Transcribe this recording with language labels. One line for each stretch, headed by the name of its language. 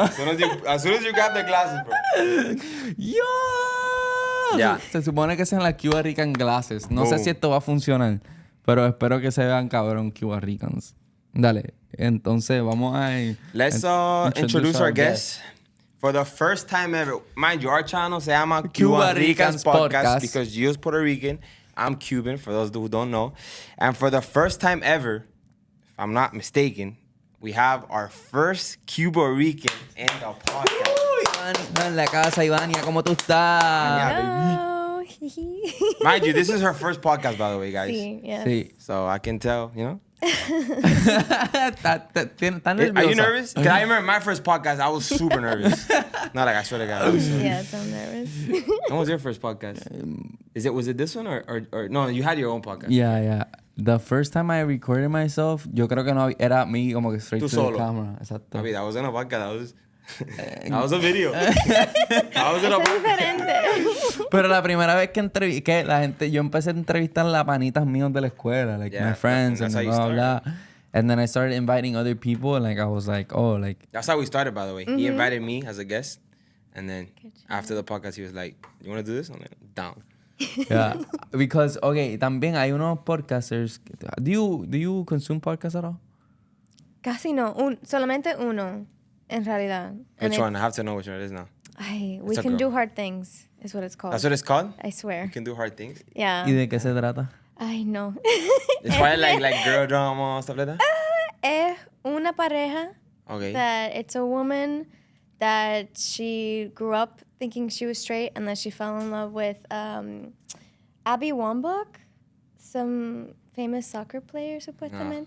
English: As soon as you grab the glasses, bro. ¡Yo!
Spanish: Ya. Se supone que sean las Cubaricans Glasses. No sé Boom. si esto va a funcionar, pero espero que se vean cabrón Cubaricans. Dale, entonces vamos a...
English: Let's introduce our guest. For the first time ever, mind you, our channel
Spanish: se llama
English: Cubaricans Podcast. because you're Puerto Rican, I'm Cuban, for those who don't know. And for the first time ever, if I'm not mistaken, we have our first Cubarican in the podcast.
Spanish: Ivania en la casa, Ivania, ¿cómo tú estás?
English: Hello. Mind you, this is her first podcast, by the way, guys.
Spanish: Sí,
English: yes.
Spanish: Sí.
English: So I can tell, you know.
Spanish: ¿Estás nerviosa?
English: Are you nervous? Because I remember my first podcast, I was super nervous. Not like I swear to God. I was so Yes, I'm nervous. When was your first podcast? Was it this one or no? You had your own podcast. Yeah. The first time I recorded myself,
Spanish: yo creo que no era me como que
English: straight
Spanish: Tú
English: to
Spanish: solo.
English: the camera.
Spanish: Exacto.
English: I mean, that wasn't a podcast. That was That was a video. How was it a podcast?
Spanish: Pero la primera vez que la gente, yo empecé a entrevistar a panitas míos de la escuela,
English: like my friends, that's and how you blah, blah. And then I started inviting other people, and like I was like, oh, like. That's how we started, by the way. He invited me as a guest, and then after the podcast, he was like, "You want to do this?" I'm like, "Down." Yeah, because okay,
Spanish: también hay unos podcasters.
English: Do you consume podcasts at all?
Spanish: Casi no, solamente uno, en realidad.
English: Which one? I have to know which one it is now. We Can Do Hard Things is what it's called. That's what it's called? I swear. You can do hard things? Yeah.
Spanish: ¿Y de qué se trata? Ay, no.
English: It's probably like girl drama, stuff like that?
Spanish: Es una pareja
English: Okay. that it's a woman that she grew up thinking she was straight, and then she fell in love with Abby Wambach, some famous soccer player,
Spanish: supuestamente.